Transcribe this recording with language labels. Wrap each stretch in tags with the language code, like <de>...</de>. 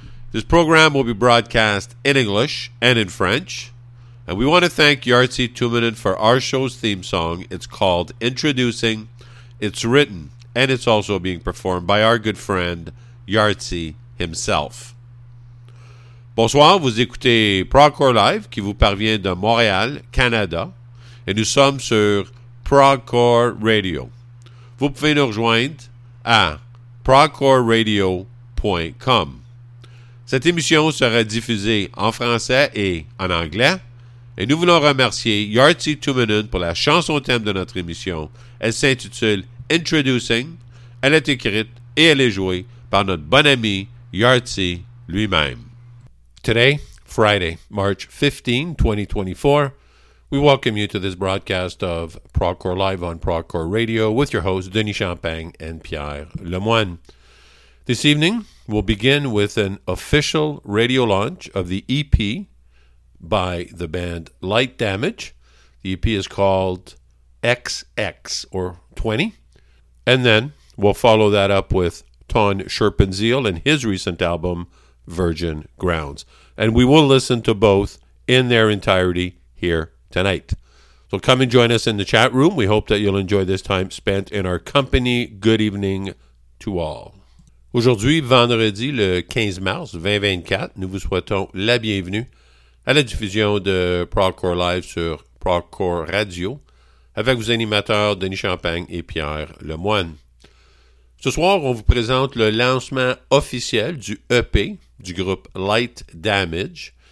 <en>This program will be broadcast in English and in French, and we want to thank Yartsi Tuominen for our show's theme song. It's called Introducing. It's written, and it's also being performed by our good friend Yartsi himself.</en> <fr>Bonsoir, vous écoutez Progcore Live qui vous parvient de Montréal, Canada, et nous sommes sur Progcore Radio. Vous pouvez nous rejoindre à progcoreradio.com. Cette émission sera diffusée en français et en anglais, et nous voulons remercier Yartsi Tuominen pour la chanson thème de notre émission. Elle s'intitule Introducing. Elle est écrite et elle est jouée par notre bon ami Yartsi lui-même.</fr> <en>Today, Friday, March 15, 2024, we welcome you to this broadcast of Progcore Live on Progcore Radio with your hosts, Denis Champagne and Pierre Lemoine. This evening, we'll begin with an official radio launch of the EP by the band Light Damage. The EP is called XX, or 20. And then we'll follow that up with Ton Scherpenzeel and his recent album, Virgin Grounds. And we will listen to both in their entirety here tonight. So come and join us in the chat room. We hope that you'll enjoy this time spent in our company. Good evening to all.</en> <fr>Aujourd'hui, vendredi le 15 mars 2024, nous vous souhaitons la bienvenue à la diffusion de Progcore Live sur Progcore Radio avec vos animateurs Denis Champagne et Pierre Lemoine. Ce soir, on vous présente le lancement officiel du EP du groupe Light Damage.</fr>